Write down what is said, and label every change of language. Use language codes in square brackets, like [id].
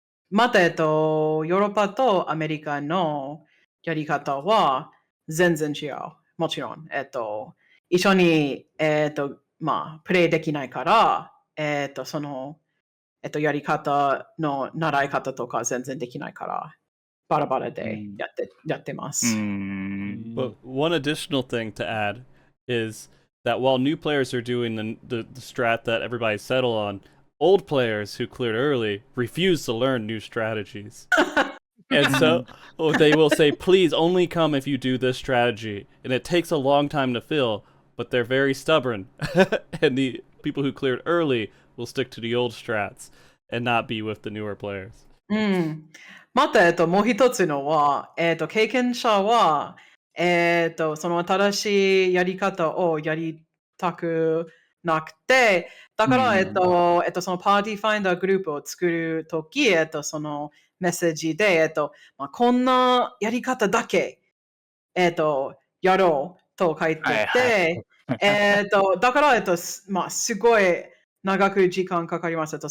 [ja] また、ヨーロッパとアメリカのやり方は全然違う。もちろん。一緒に、まあ、プレイできないから、その、やり方の習い方とか全然できないから、バラバラでやってます。 [en] But one additional thing to add is that while new players are doing the strat that everybody settled on, old players who cleared early refuse to learn new strategies. And so they will say, please only come if you do this strategy. And it takes a long time to fill, but they're very stubborn. And the people who cleared early will stick to the old strats and not be with the newer players. [ja] うん。また、もう一つのは、経験者は、その新しいやり方をやりたくなくて、だから、そのパーティーファインダーグループを作るとき、そのメッセージで、まあ、こんなやり方だけ、やろうと書いてて、だから、まあ、すごい長く時間かかります。